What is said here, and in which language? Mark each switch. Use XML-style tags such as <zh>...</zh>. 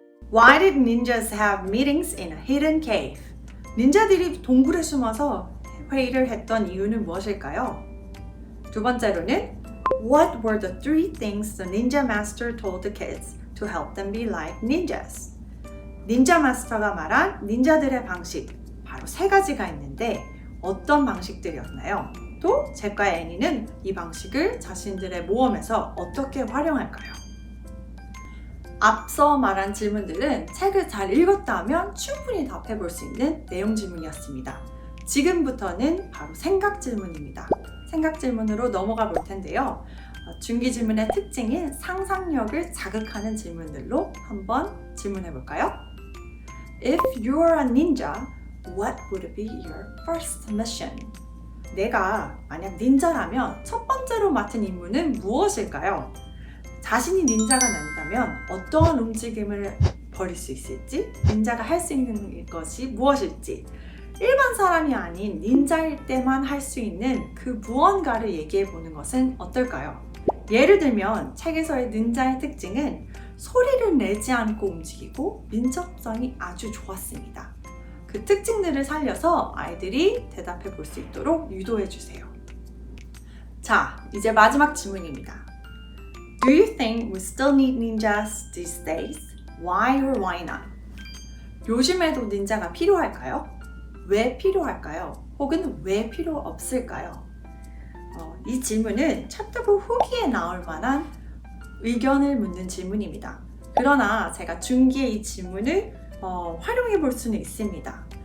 <en>Why did ninjas have meetings in a hidden cave?</en> <ko>닌자들이 동굴에 숨어서 회의를 했던 이유는 무엇일까요? 두 번째로는</ko> <en>What were the three things the ninja master told the kids to help them be like ninjas?</en> <ko>닌자 마스터가 말한 닌자들의 방식, 바로 세 가지가 있는데 어떤 방식들이었나요? 또 잭과 애니는 이 방식을 자신들의 모험에서 어떻게 활용할까요? 앞서 말한 질문들은 책을 잘 읽었다 하면 충분히 답해 볼 수 있는 내용 질문이었습니다. 지금부터는 바로 생각 질문입니다. 생각 질문으로 넘어가 볼 텐데요. 중기 질문의 특징인 상상력을 자극하는 질문들로 한번 질문해 볼까요?</ko> <en>If you are a ninja, what would be your first mission?</en> <ko>내가 만약 닌자라면 첫 번째로 맡은 임무는 무엇일까요? 자신이 닌자가 난다면 어떠한 움직임을 벌일 수 있을지, 닌자가 할 수 있는 것이 무엇일지, 일반 사람이 아닌 닌자일 때만 할 수 있는 그 무언가를 얘기해 보는 것은 어떨까요? 예를 들면 책에서의 닌자의 특징은 소리를 내지 않고 움직이고 민첩성이 아주 좋았습니다. 그 특징들을 살려서 아이들이 대답해 볼 수 있도록 유도해 주세요. 자, 이제 마지막 질문입니다.</ko> <en>Do you think we still need ninjas these days? Why or why not?</en> <ko>요즘에도 닌자가 필요할까요? 왜 필요할까요? 혹은 왜 필요 없을까요? 이 질문은 챕터부 후기에 나올 만한 의견을 묻는 질문입니다. 그러나 제가 중기에 이 질문을 활용해 볼 수는 있습니다.</ko>